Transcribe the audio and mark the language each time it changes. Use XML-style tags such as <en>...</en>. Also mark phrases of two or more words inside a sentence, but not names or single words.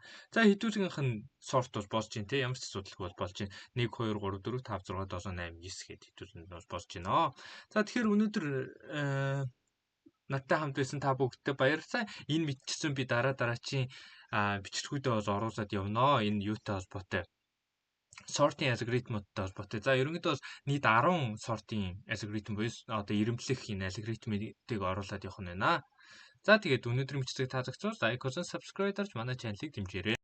<mn>За хэдүүлгийнх нь sort бол болж байна те. Ямар ч асуудалгүй бол болж байна. 1 2 3 4 5 6 7 8 9 гэхэд хэдүүлэнд бол болж байна. За тэгэхээр өнөөдөр надтай хамт байсан та бүгдтэй баярлалаа. Энэ мэдчихсэн би дараачийн бичлэгүүдээ бол оруулаад явнаа. Энэ юутай холбоотой</mn> <en>sorting algorithm-</en> <mn>тай холбоотой. За ерөнхийдөө бол нийт 10</mn> <en>sorting algorithm</en> <mn>буюу одоо ирэмблэх энэ алгоритмыг оруулаад явах нь байна. За тэгээд өнөөдрийн бичлэг таалагдсан бол лайк,</mn> <en>comment, subscribe</en> <mn>дарж манай чаналыг дэмжээрэй.</mn>